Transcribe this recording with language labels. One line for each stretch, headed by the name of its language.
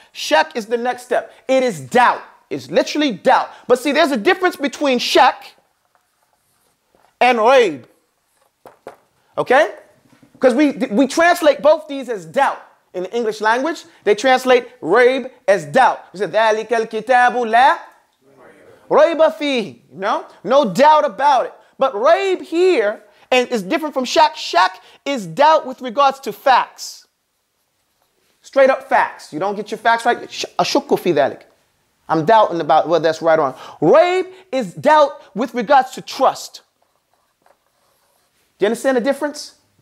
English: Shak is the next step. It is doubt. It's literally doubt. But see, there's a difference between shak and raib. Okay? Because we translate both these as doubt. In the English language, they translate raib as doubt. We say,
Arabic: ذَلِكَ الْكِتَابُ لَا رَيْبَ فِيهِ.
English: No doubt about it. But raib here is different from shak. Shak is doubt with regards to facts. Straight up facts. You don't get your facts right.
Arabic: أَشُكُّ فِي ذَلِكَ.
English: I'm doubting about whether that's right or wrong. Raib is doubt with regards to trust. Do you understand the difference?